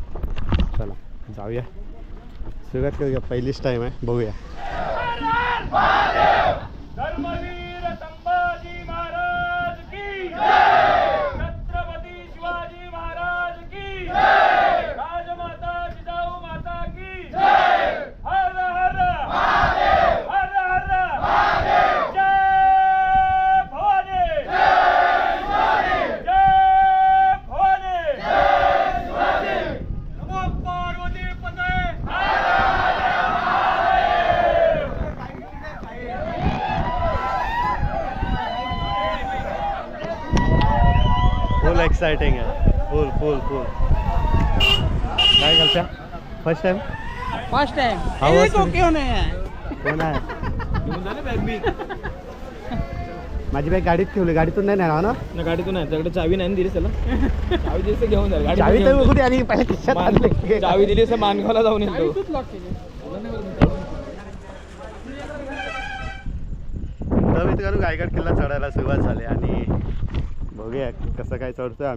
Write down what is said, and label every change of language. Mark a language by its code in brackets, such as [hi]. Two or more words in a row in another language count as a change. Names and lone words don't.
[mr] चला जाऊया, सुरुवात करूया. पहिलीच टाईम आहे, बघूया. धर्मवीर संभाजी महाराज की जय, छत्रपती शिवाजी महाराज की जय, राजमाता जिजाऊ माता की जय, हर हर महादेव, हर हर महादेव, जय भवानी, जय भवानी, जय भवानी, जय भवानी, नमो पार्वती पते, [en] full exciting [mr] आहे, फुल फुल फुल. काय करता? [en] first time? first time How was it? [hi] क्यों नहीं है [mr] कोण आहे? माझी बॅग गाडीत ठेवली, गाडीतून नाही नेणार ना? ना गाडीतून नाही, त्याकडे चावी नाही दिली त्याला. चावी दिली तर घेऊन जाईल. चावी तर कुठे आणि पहिले खिशात आणली. चावी दिली तर मानगावला जाऊन येतो. तर मित्रांनो रायगड किल्ला चढायला सुरुवात झाली आणि बघूया कसं काय चढतोय आम्ही.